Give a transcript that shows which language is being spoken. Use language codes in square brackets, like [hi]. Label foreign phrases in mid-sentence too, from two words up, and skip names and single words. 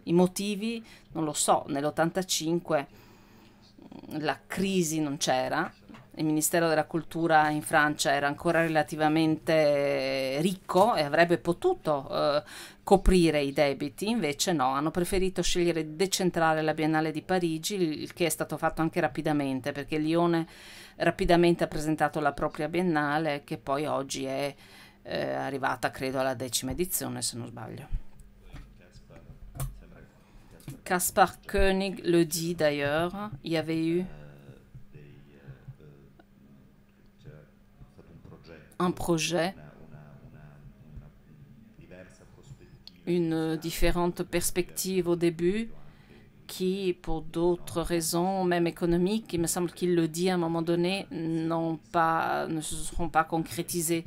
[it] I motivi non lo so, nell'85 la crisi non c'era, il Ministero della Cultura in Francia era ancora relativamente ricco e avrebbe potuto coprire i debiti, invece no, hanno preferito scegliere di decentrare la Biennale di Parigi, il che è stato fatto anche rapidamente, perché Lione rapidamente ha presentato la propria Biennale, che poi oggi è arrivata credo alla 10ª edizione, se non sbaglio. [fr] Caspar Koenig le dit d'ailleurs, il y avait eu un projet, une différente perspective au début, qui, pour d'autres raisons, même économiques, il me semble qu'il le dit à un moment donné, ne se seront pas concrétisées.